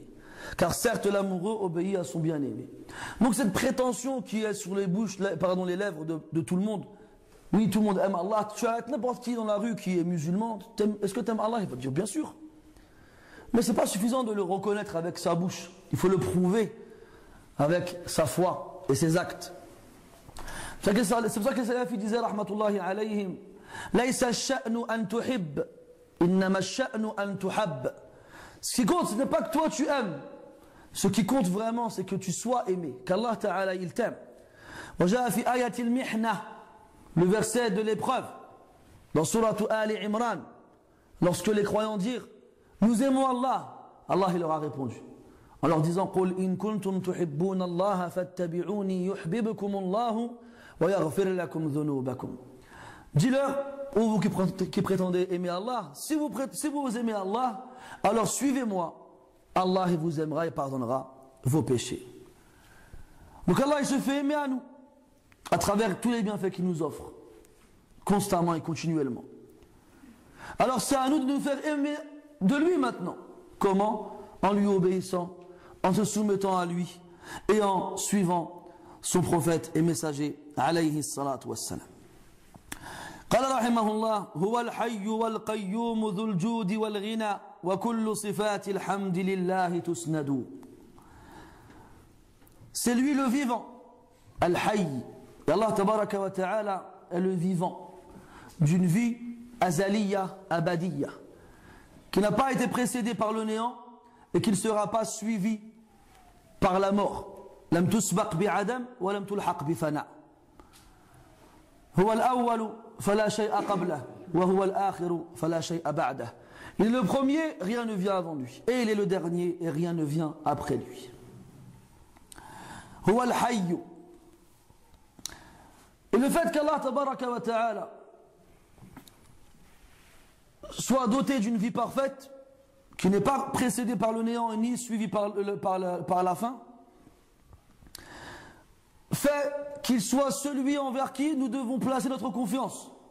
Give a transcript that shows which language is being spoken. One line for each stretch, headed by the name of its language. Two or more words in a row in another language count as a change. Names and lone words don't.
French: Car certes, l'amoureux obéit à son bien-aimé. Donc cette prétention qui est sur les lèvres de tout le monde, oui, tout le monde aime Allah. Tu arrêtes n'importe qui dans la rue qui est musulman. Est-ce que tu aimes Allah? Il va te dire bien sûr. Mais ce n'est pas suffisant de le reconnaître avec sa bouche. Il faut le prouver avec sa foi et ses actes. C'est pour ça que les salafis disaient,
Arabic: رحمة الله عليهم، ليس الشأن أن تحب، إنما الشأن أن تحب.
French: Ce qui compte, ce n'est pas que toi tu aimes. Ce qui compte vraiment, c'est que tu sois aimé. Qu'
Arabic: الله تعالى,
French: il t'aime.
Arabic: وجاء في آية المحنة,
French: le verset de l'épreuve, dans Surah Ali Imran, lorsque les croyants dirent, nous aimons Allah, Allah il leur a répondu, en leur disant,
Arabic: قل إن كنتم تحبون الله فاتبعوني يحببكم الله ويغفر لكم ذنوبكم.
French: Dis-leur, ô vous qui prétendez aimer Allah, si vous aimez Allah, alors suivez-moi, Allah il vous aimera et pardonnera vos péchés. Donc Allah il se fait aimer à nous à travers tous les bienfaits qu'il nous offre constamment et continuellement. Alors c'est à nous de nous faire aimer de lui maintenant. Comment? En lui obéissant, en se soumettant à lui et en suivant son prophète et messager
Arabic: عليه الصلاة والسلام. قال رحمه الله هو الحي والقيوم ذو الجود والغنى وكل صفات الحمد لله تسند.
French: C'est lui le vivant, Al-Hayy. Et
Arabic: الله تبارك وتعالى
French: est le vivant d'une vie
Arabic: أزلية، أبدية,
French: qui n'a pas été précédé par le néant et qui ne sera pas suivi par la mort.
Arabic: لم تسبق بعدم ولم تلحق بفناء. هو الأول فلا شيء قبله وهو الآخر فلا شيء بعده.
French: Il est le premier, rien ne vient avant lui. Et il est le dernier, et rien ne vient après lui.
Arabic: هو الحي.
French: Et le fait qu'
Arabic: الله تبارك وتعالى
French: soit doté d'une vie parfaite, qui n'est pas précédée par le néant ni suivie par la fin, fait qu'il soit celui envers qui nous devons placer notre confiance.